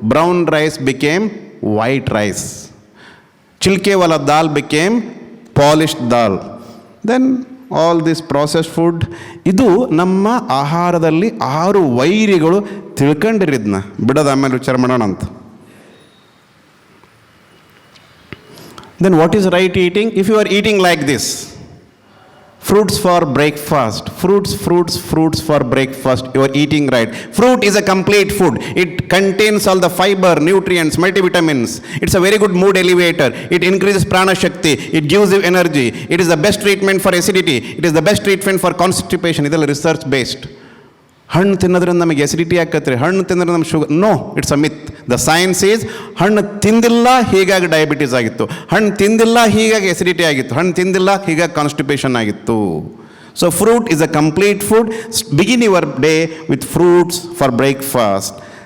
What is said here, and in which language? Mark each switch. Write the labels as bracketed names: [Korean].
[English] Brown rice became white rice. ಚಿಲ್ಕೆವಾಲ dal became polished dal. Then all this processed food. [Kannada] ಇದು ನಮ್ಮ ಆಹಾರದಲ್ಲಿ 6 ವೈರಿಗಳು. ತಿಳ್ಕೊಂಡಿರಿದ್ನ ಬಿಡೋದು, ಆಮೇಲೆ ವಿಚಾರ ಮಾಡೋಣ ಅಂತ. [English] Then what is right eating? If you are eating like this, fruits for breakfast, fruits for breakfast, you are eating right. Fruit is a complete food. It contains all the fiber, nutrients, multivitamins. It's a very good mood elevator. It increases prana shakti. It gives you energy. It is the best treatment for acidity. It is the best treatment for constipation. [Kannada] ಇದೆಲ್ಲ research based. ಹಣ್ಣು ತಿನ್ನೋದ್ರಿಂದ ನಮಗೆ acidity ಆಕತ್ರಿ, ಹಣ್ಣು ತಿನ್ನೋದ್ರೆ ನಮ್ಗೆ sugar. [English] No, it's a myth. The science is [Kannada] ಹಣ್ಣು ತಿಂದಿಲ್ಲ ಹೀಗಾಗಿ ಡಯಾಬಿಟೀಸ್ ಆಗಿತ್ತು, ಹಣ್ಣು ತಿಂದಿಲ್ಲ ಹೀಗಾಗಿ ಎಸಿಡಿಟಿ ಆಗಿತ್ತು, ಹಣ್ಣು ತಿಂದಿಲ್ಲ ಹೀಗಾಗಿ ಕಾನ್ಸ್ಟಿಪೇಷನ್ ಆಗಿತ್ತು. [English] So fruit is a complete food. Begin your day with fruits for breakfast.